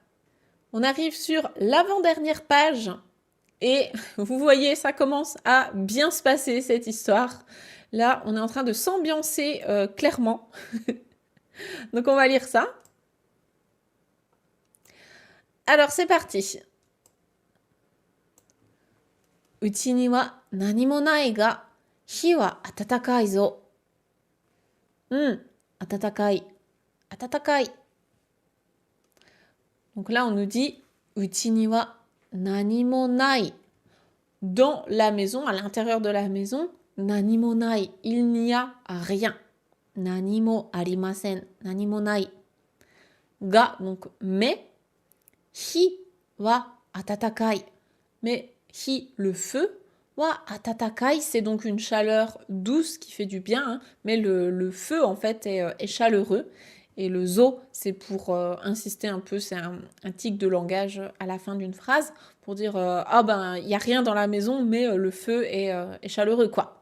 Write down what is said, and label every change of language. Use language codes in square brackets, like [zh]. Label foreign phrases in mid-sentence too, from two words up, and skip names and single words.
[fr] On arrive sur l'avant-dernière page et vous voyez, ça commence à bien se passer cette histoire. Là, on est en train de s'ambiancer clairement. Donc on va lire ça. Alors c'est parti. [ja] 家には何もないが火は暖かいぞ. 暖かい。暖かい. [fr] Donc là, on nous dit [ja] 家には何もない. [fr] Dans la maison, à l'intérieur de la maison, [ja] 何もない. [fr] Il n'y a rien. [ja] 何もありません。何もない. Ga, [fr] donc mais. [ja] 火は暖かい. [fr] Mais hi, le feu. [ja] は暖かい, [fr] c'est donc une chaleur douce qui fait du bien. Hein, mais le feu, en fait, est chaleureux. Et le zo, c'est pour insister un peu, c'est un tic de langage à la fin d'une phrase, pour dire ah ben, il n'y a rien dans la maison, mais le feu est chaleureux, quoi.